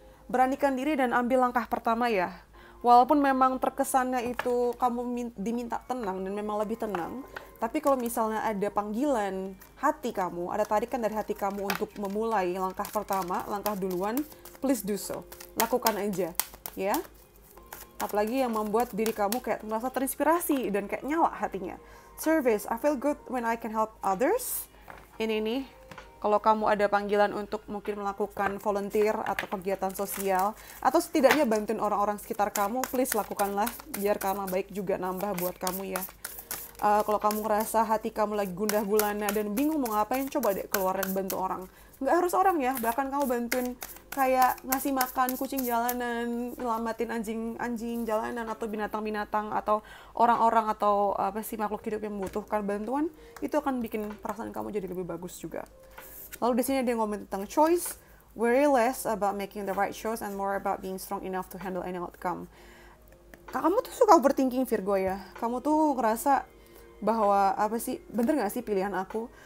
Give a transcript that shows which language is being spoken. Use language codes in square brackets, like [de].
[id] Beranikan diri dan ambil langkah pertama ya. Walaupun memang terkesannya itu kamu diminta tenang dan memang lebih tenang, tapi kalau misalnya ada panggilan hati kamu, ada tarikan dari hati kamu untuk memulai langkah pertama, langkah duluan, [en] please do so. [id] Lakukan aja, ya. Apalagi yang membuat diri kamu kayak merasa terinspirasi dan kayak nyala hatinya. [en] Service, I feel good when I can help others. [id] Ini nih, kalau kamu ada panggilan untuk mungkin melakukan volunteer atau kegiatan sosial, atau setidaknya bantuin orang-orang sekitar kamu, please lakukanlah, biar karma baik juga nambah buat kamu ya. Kalau kamu ngerasa hati kamu lagi gundah gulana dan bingung mau ngapain, coba deh keluar dan bantu orang. Nggak harus orang ya, bahkan kamu bantuin kayak ngasih makan kucing jalanan, nyelamatin anjing jalanan atau binatang-binatang atau orang-orang atau apa sih makhluk hidup yang membutuhkan bantuan, itu akan bikin perasaan kamu jadi lebih bagus juga. Lalu di sini dia ngomong tentang [en] choice, worry less about making the right choice and more about being strong enough to handle any outcome. [id] Kamu tuh suka overthinking Virgo ya. Kamu tuh ngerasa bahwa apa sih, bener nggak sih pilihan aku?